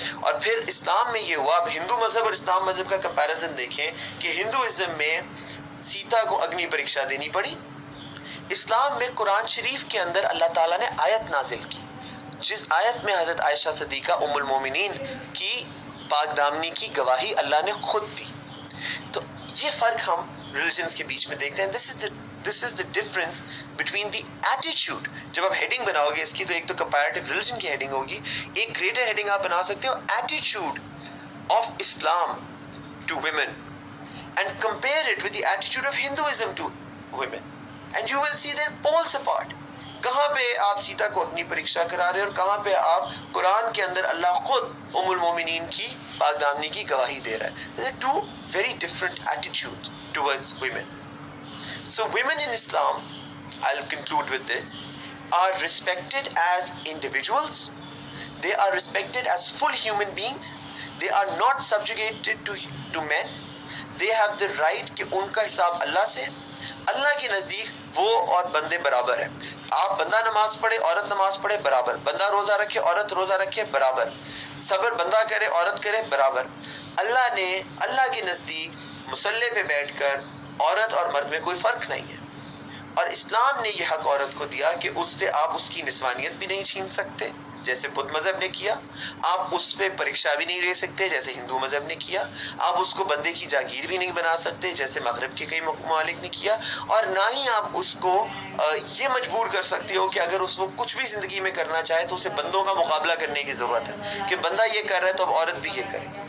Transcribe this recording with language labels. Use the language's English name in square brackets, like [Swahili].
[Urdu] اور پھر اسلام میں یہ ہوا. اب ہندو مذہب اور اسلام مذہب کا کمپیریزن دیکھیں کہ ہندوازم میں سیتا کو اگنی پریکشا دینی پڑی. اسلام میں قرآن شریف کے اندر اللہ تعالیٰ نے آیت نازل کی جس آیت میں حضرت عائشہ صدیقہ ام المومنین کی پاک دامنی کی گواہی اللہ نے خود دی. تو یہ فرق ہم ریلیجنز کے بیچ میں دیکھتے ہیں. [English] This is the difference between the attitude. [Urdu] جب آپ ہیڈنگ بناؤ گے اس کی تو ایک تو [English] comparative religion [Urdu] کی ہیڈنگ ہوگی، ایک [English] greater [Urdu] ہیڈنگ آپ بنا سکتے ہو [English] attitude of Islam to women and compare it with the attitude of Hinduism to women and you will see they're poles apart. [Urdu] کہاں پہ آپ سیتا کو اگنی پریکشا کرا رہے ہیں اور کہاں پہ آپ قرآن کے اندر اللہ خود ام المومنین کی پاک دامنی کی گواہی دے رہا ہے. [English] There are two very different attitudes towards women. So women in Islam, I'll conclude with this, are respected as individuals. They are respected as full human beings. They are not subjugated to men. They have the right [Urdu] کہ ان کا حساب اللہ سے، اللہ کے نزدیک وہ اور بندے برابر ہیں. آپ بندہ نماز پڑھے، عورت نماز پڑھے، برابر. بندہ روزہ رکھے، عورت روزہ رکھے، برابر. صبر بندہ کرے، عورت کرے، برابر. اللہ نے اللہ کے نزدیک مصلی پہ بیٹھ کر عورت اور مرد میں کوئی فرق نہیں ہے، اور اسلام نے یہ حق عورت کو دیا کہ اس سے آپ اس کی نسوانیت بھی نہیں چھین سکتے جیسے بدھ مذہب نے کیا، آپ اس پہ پریکشا بھی نہیں لے سکتے جیسے ہندو مذہب نے کیا، آپ اس کو بندے کی جاگیر بھی نہیں بنا سکتے جیسے مغرب کے کئی ممالک نے کیا، اور نہ ہی آپ اس کو یہ مجبور کر سکتے ہو کہ اگر اس کو کچھ بھی زندگی میں کرنا چاہے تو اسے بندوں کا مقابلہ کرنے کی ضرورت ہے کہ بندہ یہ کر رہا ہے تو اب عورت بھی یہ کرے.